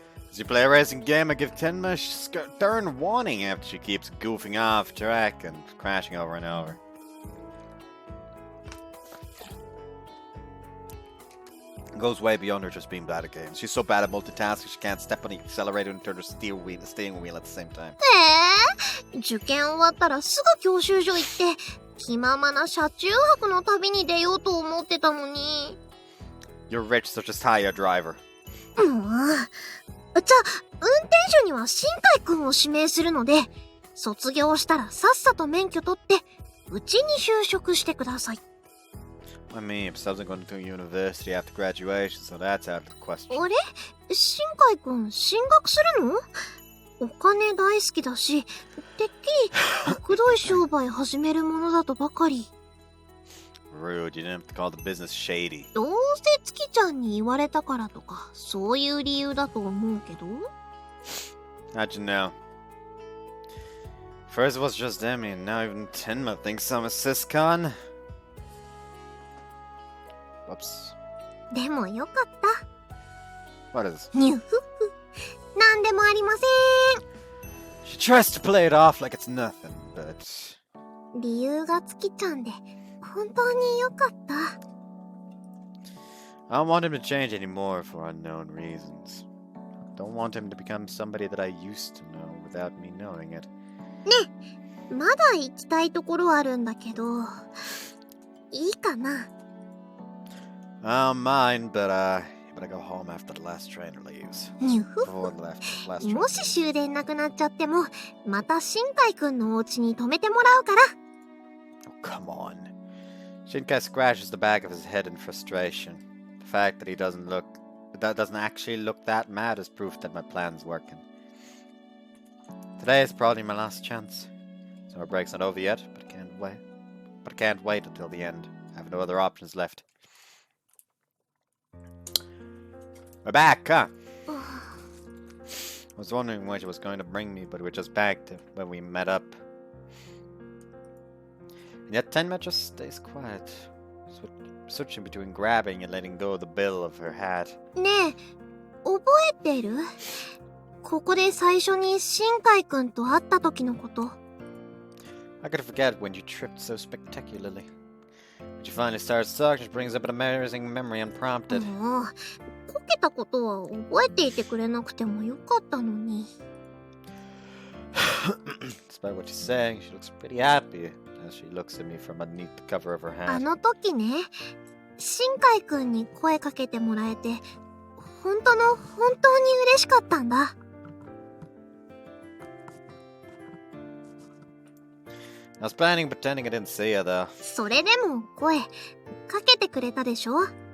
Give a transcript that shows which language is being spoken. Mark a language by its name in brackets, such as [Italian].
[English] As you play a racing game, I give Tenma a stern warning after she keeps goofing off track and crashing over and over. It goes way beyond her just being bad at games. She's so bad at multitasking she can't step on the accelerator and turn her steering wheel at the same time. [Japanese] 受験終わったらすぐ教習所行って、気ままな車中泊の旅に出ようと思ってたのに。 [English] You're rich, so just hire a driver. [Japanese] じゃあ、運転手には新海くんを指名するので、卒業したらさっさと免許取って、うちに就職してください。 [English] I mean, besides going to university after graduation, so that's out of the question. [Japanese] あれ？新海くん、進学するの？お金大好きだし、てっきり、くどい商売始めるものだとばかり。 [English] Rude, you didn't have to call the business shady. [Japanese] どうせ月ちゃんに言われたからとか、そういう理由だと思うけど。 [English] How'd you know? First it was just Emmy, and now even Tenma thinks I'm a syscon. Whoops. [Japanese] でもよかった。 [English] What is this? [Japanese] にゅふふ。なんでもありませ [English] She tries to play it off like it's nothing, but... [Japanese] ん。理由が月ちゃんで、本当によかった。 [English] I don't want him to change anymore for unknown reasons. Don't want him to become somebody that I used to know without me knowing it. [Japanese] ね、まだ行きたいところあるんだけど、いいかな。 [English] I don't mind, but you better go home after the last trainer leaves. にゅふ Before the last trainer. [Japanese] もし終電なくなっちゃっても、また新海くんのお家に泊めてもらうから。 [English] Oh, come on. Shinkai scratches the back of his head in frustration. The fact that he doesn't actually look that mad is proof that my plan's working. Today is probably my last chance. Summer break's not over yet, but I can't wait until the end. I have no other options left. We're back, huh? I was wondering where she was going to bring me, but we're just back to where we met up. And yet Tenma just stays quiet, switching between grabbing and letting go of the bill of her hat. [Japanese] ねえ、覚えてる？ここで最初に新海くんと会った時のこと。 [English] How could I forget when you tripped so spectacularly? When you finally started talking, it brings up an amazing memory unprompted. [Japanese] もう、こけたことは覚えていてくれなくてもよかったのに。 [English] Despite what she's saying, she looks pretty happy as she looks at me from underneath the cover of her [Japanese] あ [English] hat. [Japanese] の時ね、新海くんに声かけてもらえて、本当に嬉しかったんだ。 [English] I was planning pretending I didn't see her though. [Japanese] それでも声かけてくれたでしょ？